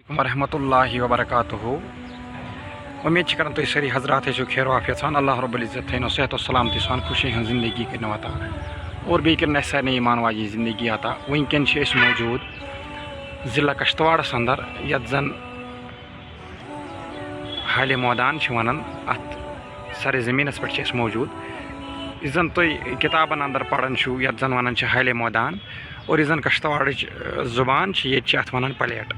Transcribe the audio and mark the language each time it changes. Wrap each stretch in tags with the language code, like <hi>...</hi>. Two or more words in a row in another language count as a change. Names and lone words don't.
<ar>ورحمۃ اللہ وبرکاتہ.</ar> <ks>امید کران تھی ساری حضرات خیر و عافیت سان اللہ رب العزت تھینو صحت و سلامتی سان خوشی ہن زندگی کرنو عطا اور بیٚیہِ کٔرِنۍ اَسہِ سارنٕے ایمان واجی زندگی عطا. وٕنکٮ۪ن چھِ أسۍ موجوٗد ضلع کشتواڑس اندر یتھ زن حالہِ مٲدان چھِ ونان. اتھ سر زمیٖنس پٮ۪ٹھ چھِ أسۍ موجوٗد یُس زن تُہۍ کِتابن اندر پران چھُو یتھ زن ونان چھِ حالہِ مٲدان اور یُس زن کشتواڑٕچ زبان چھِ ییٚتہِ چھِ اتھ ونان پلیٹ.</ks>